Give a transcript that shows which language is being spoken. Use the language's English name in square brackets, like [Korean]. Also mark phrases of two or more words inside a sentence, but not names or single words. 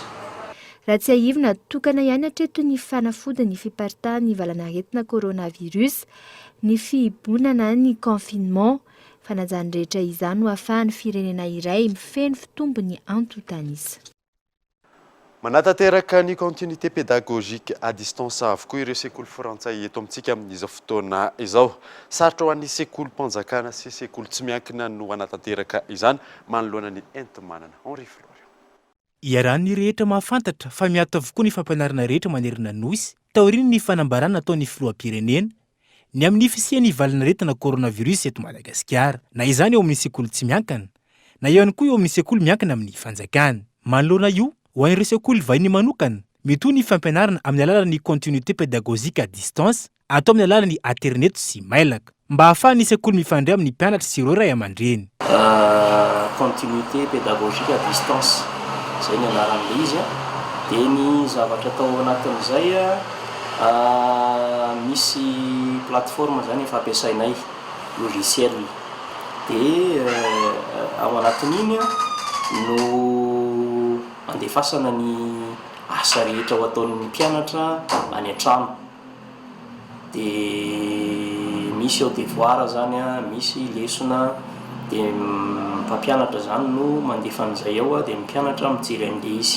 [Malagasy] Raha tsy ahivina tokana ihany hatreto ny fanafodiny fiparitahan'ny valanaretina coronavirus, ny fihibonana ny confinement, fanajany rehetra izany ho ahafahan'ny firenena iray mifeno fitombony antotanisa. Manatanteraka ny [French] continuité pédagogique à distance [Malagasy] avokoa ireo sekoly frantsay eto amintsika amin'izao fotoana izao. Sarotra ho an'ny sekoly mpanjakana sy sekoly tsy miankina no anatanteraka izany manoloana ny entimanana. Henri Florian. Iarahan'ny rehetra mahafantatra fa miato avokoa ny fampianarana rehetra manerana nosy taoriany ny fanambarana ataon'ny filoham-pirenena ny amin'ny fisian'ny valanaretina coronavirus eto Madagasikara na izany eo amin'ny sekoly tsy miankina na ihany koa eo amin'ny sekoly miankina amin'ny fanjakana. Manoloana io ho an'ireo sekoly vahiny manokana metoy ny fampianarana amin'ny alalan'ny [French] continuité pédagogique à distance [Malagasy] atao amin'ny alalan'ny internet sy mailaka mba ahafahan'ny sekoly mifandray amin'ny mpianatra sy ireo ray aman-dreny. [French] Continuité pédagogique à distance [Malagasy] zay ny anaran'ilay izy dia ny zavatra atao anatin'izay misy plateforme zany efa ampiasainay logiciel dia ao anatin'iny no andefasana ny asa rehetra ho ataon'ny mpianatra any an-trano dia misy [French] au devoir [Malagasy] zany misy lesona dia mpampianatra zany no mandefa an'izay ao dia mpianatra mijery an'ilay izy.